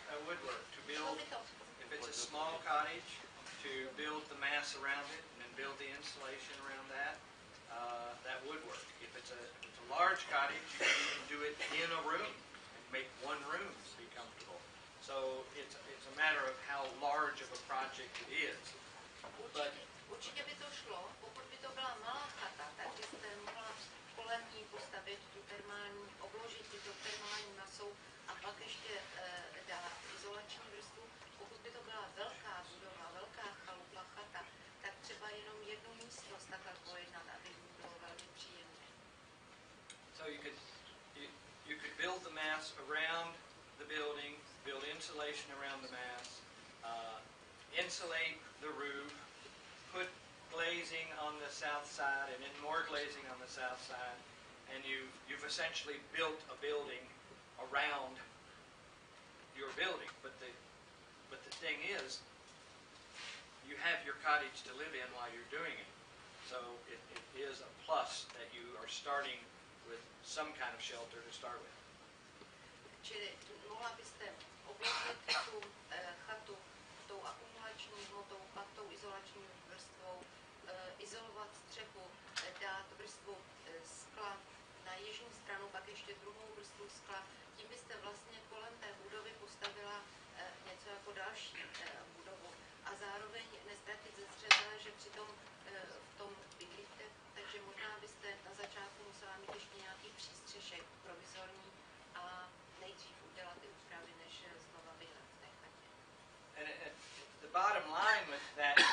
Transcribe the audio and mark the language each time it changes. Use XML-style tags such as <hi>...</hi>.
<en>To build, if it's a small cottage, to build the mass around it and then build the insulation around that, that would work. If it's a large cottage, you can even do it in a room and make one room be comfortable. So it's a matter of how large of a project it is. But</en> <cs>určitě by to šlo, pokud by to byla malá chata, tak byste mohla kolem ní postavit tu termální, obložit tu termální masou a pak ještě dát izolační vrstvu. Pokud by to byla velká budova, velká chalupa, chata, tak třeba jenom jednu místnost takhle pojednat, aby jí bylo velmi příjemné.</cs> <en>So you could build the mass around the building, build insulation around the mass, insulate the roof, put glazing on the south side and then more glazing on the south side, and you've essentially built a building around your building. But the thing is, you have your cottage to live in while you're doing it. So it is a plus that you are starting with some kind of shelter to start with.</en> <cs>Čili mohla byste obložit tu chatu tou akumulační hmotou, pak tou izolační vrstvou, izolovat střechu, dát vrstvu skla na jižní stranu, pak ještě druhou vrstvu skla. Tím byste vlastně kolem té budovy postavila něco jako další budovu. A zároveň nestratit ze zřetele, že přitom v tom bydlíte, takže možná byste na začátku musela mít ještě nějaký přístřešek provizorní a nejdřív udělat ty úpravy, než znova bydlet v té chatě.</cs> <en>And the bottom line with that</en>